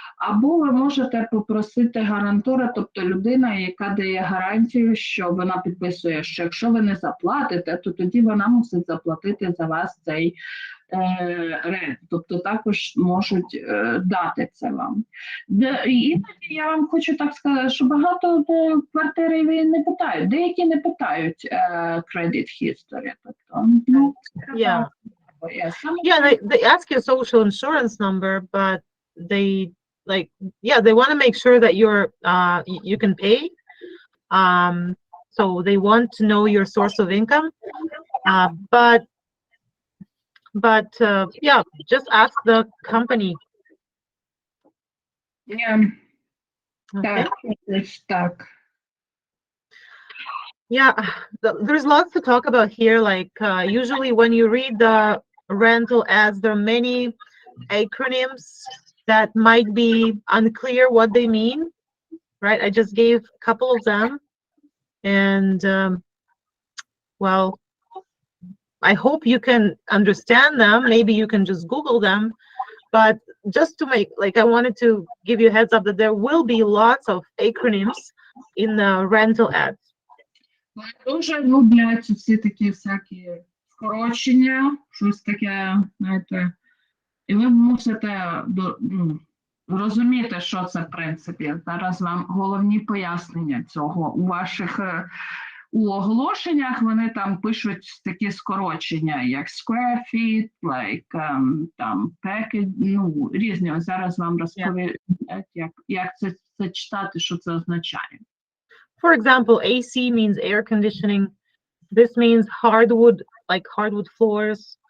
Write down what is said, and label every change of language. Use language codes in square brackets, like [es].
[uk] Або ви можете попросити гарантора, тобто людина, яка дає гарантію, що вона підписує, що якщо ви не заплатите, то тоді вона мусить заплатити за вас цей рент. Тобто також можуть дати це вам. І я вам хочу так сказати, що багато квартири не питають, деякі не питають credit history. Тобто, [en] Yeah. Yeah, they ask your social insurance number, but they they want to make sure that you can pay. So they want to know your source of income. But yeah, just ask the company. Yeah. Okay. [uk] Так. [en] Yeah, there's lots to talk about here. Like usually when you read the rental ads, there are many acronyms that might be unclear what they mean, right? I just gave a couple of them, and well, I hope you can understand them. Maybe you can just Google them, but just to make, I wanted to give you a heads up that there will be lots of acronyms in the rental ads. [uk] Вони дуже люблять всі такі всякі скорочення, щось таке, знаєте, і ви мусите розуміти, що це в принципі. Зараз вам головні пояснення цього. У ваших у оголошеннях вони там пишуть такі скорочення, як square feet, там package, різні. Ось зараз вам розповідають, як це читати, що це означає. [en] For example, AC means air conditioning. This means hardwood, like hardwood floors.